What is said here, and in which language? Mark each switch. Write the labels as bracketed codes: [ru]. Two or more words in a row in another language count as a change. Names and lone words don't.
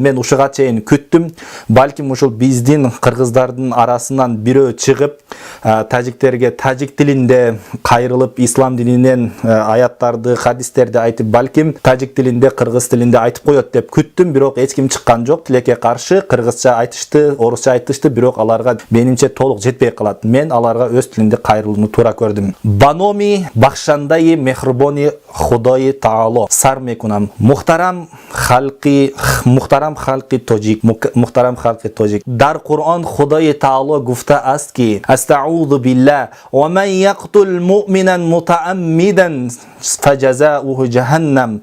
[ky] Мен ушуга чейин күттүм, балким ушул биздин кыргыздардын арасынан бирөө чыгып, тажиктерге тажик тилинде кайрылып, ислам дининен аяттарды, хадистерди айтып, балким тажик тилинде, кыргыз тилинде айтып коет деп күттүм, бирок эч ким чыккан жок. Тилекке каршы кыргызча айтышты, орусча айтышты, бирок аларга менимче толук жетпей калат. Мен аларга өз тилинде кайрылууну туура көрдүм. [tg] Баноми бахшандаи мехрибони Худои Таало сар мекунам. Мухтарам халқи тоҷик. Дар Қуръон Худои Таало гуфта аст ки [ar] أستعيذ بالله ومن يقتل مؤمنا متعمدا فجزاؤه جهنم.